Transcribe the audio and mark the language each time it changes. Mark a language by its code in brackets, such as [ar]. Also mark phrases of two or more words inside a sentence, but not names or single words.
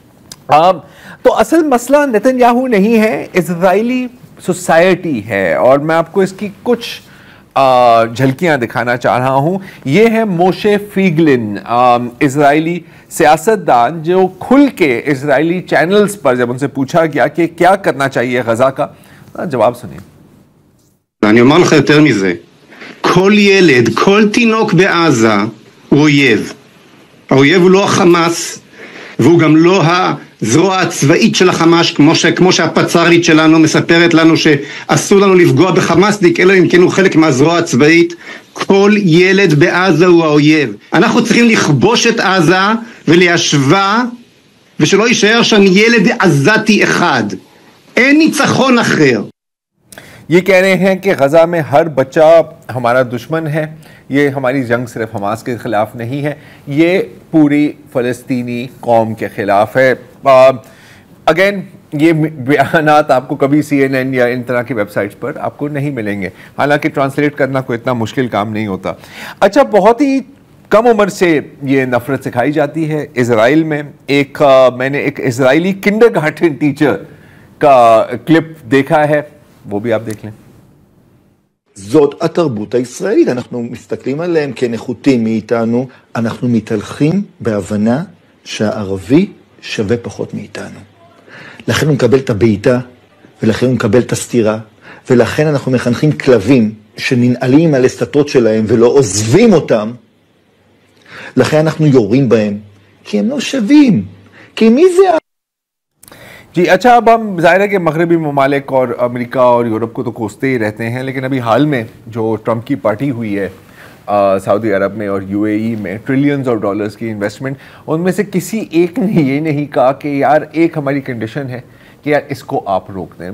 [ur] تو اصل مسئلہ نیتن یاہو نہیں ہے، اسرائیلی سوسائٹی ہے. اور میں آپ کو اس کی کچھ جھلکیاں دکھانا چاہ رہا ہوں. یہ ہے موشے فیگلن، اسرائیلی سیاستدان، جو کھل کے اسرائیلی چینلز پر جب ان سے پوچھا گیا کہ کیا کرنا چاہیے غزہ کا، جواب سنیے. [he] אני אומר לך יותר מזה, כל ילד, כל תינוק בעזה הוא אויב. האויב הוא לא החמאס, והוא גם לא הזרוע הצבאית של החמאס, כמו שהפצ"רית שלנו מספרת לנו שאסור לנו לפגוע בחמאסניק, אלא אם כן הוא חלק מהזרוע הצבאית. כל ילד בעזה הוא האויב. אנחנו צריכים לכבוש את עזה וליישבה, ושלא יישאר שם ילד עזתי אחד. אין ניצחון אחר. [ur] یہ کہہ رہے ہیں کہ غزہ میں ہر بچہ ہمارا دشمن ہے. یہ ہماری جنگ صرف حماس کے خلاف نہیں ہے، یہ پوری فلسطینی قوم کے خلاف ہے. اگین یہ بیانات آپ کو کبھی CNN یا ان طرح کی ویب سائٹس پر آپ کو نہیں ملیں گے، حالانکہ ٹرانسلیٹ کرنا کوئی اتنا مشکل کام نہیں ہوتا. اچھا، بہت ہی کم عمر سے یہ نفرت سکھائی جاتی ہے اسرائیل میں. میں نے ایک اسرائیلی [en] kindergarten teacher [ur] کا کلپ دیکھا ہے، وہ بھی آپ دیکھ لیں. [he] זאת התרבות הישראלית, אנחנו מסתכלים עליהם כנחותים מאיתנו, אנחנו מתהלכים בהבנה שהערבי שווה פחות מאיתנו. לכן הוא מקבל את הבעיטה, ולכן הוא מקבל את הסתירה, ולכן אנחנו מחנכים כלבים שננעלים על הסתות שלהם ולא עוזבים אותם. לכן אנחנו יורים בהם, כי הם לא שווים. כי מי זה [ur] جی اچھا، اب ہم ظاہر ہے کہ مغربی ممالک اور امریکہ اور یورپ کو تو کوستے ہی رہتے ہیں، لیکن ابھی حال میں جو ٹرمپ کی پارٹی ہوئی ہے سعودی عرب میں اور UAE میں [en] trillions of dollars [ur] کی انویسٹمنٹ، ان میں سے کسی ایک نے یہ نہیں کہا کہ یار ایک ہماری کنڈیشن ہے کہ یار اس کو آپ روک دیں.